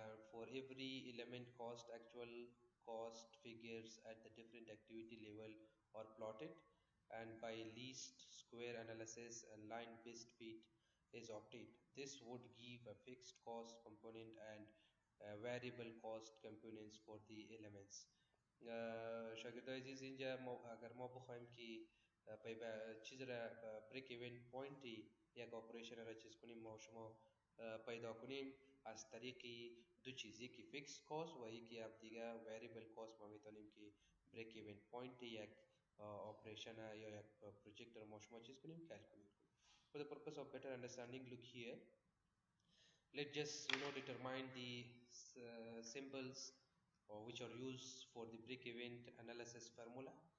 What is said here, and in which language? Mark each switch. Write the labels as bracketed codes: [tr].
[en] For every element cost, actual cost figures at the different activity level are plotted, and by least square analysis and line based fit is obtained. This would give a fixed cost component and variable cost components for the elements. [fa] شاگردای عزیز اینجا ما اگر ما بخوایم که چیز را بریک ایونت پوینتی یک اپریشن را چیز کنیم ما شما پیدا کنیم از طریق دو چیز، یکی فیکس کاست و یکی هم دیگه وریبل کاست. ما میتونیم که بریک ایونت پوینت یک operation یا یک project را ما شما چیز کنیم calculate کنیم. [en] For the purpose of better understanding, look here. Let's just determine the symbols which are used for the break event analysis formula.